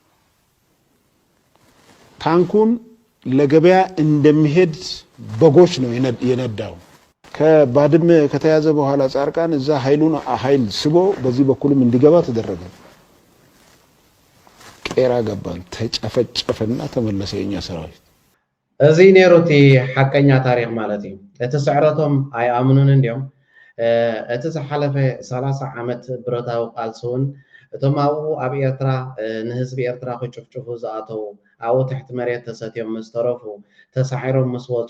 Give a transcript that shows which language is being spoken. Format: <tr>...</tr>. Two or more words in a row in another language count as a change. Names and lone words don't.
<am>ታንኩን ለገበያ እንደሚሄድ በጎች ነው የነዳው ከባድመ ከተያዘ በኋላ ጻርቃን እዛ ኃይል ስቦ በዚህ በኩልም እንዲገባ ተደረገ ቄራ ገባን ተጨፈጨፈና ተመለሰ የኛ ሰራዊት</am> <ti>እዚ ነሩቲ ሐቀኛ ታሪክ ማለት እዩ እቲ ስዕረቶም ኣይኣምኑን እንዲዮም እቲ ዝሓለፈ 30 ዓመት ብረታዊ ቃልሱን እቶም ኣብኡ ኣብ ኤርትራ ንህዝቢ ኤርትራ ክጭፍጭፉ ዝኣተው ኣብኡ ትሕቲ መሬት ተሰትዮም ምስ ተረፉ ተሳሒሮም ምስ ወፁ</ti>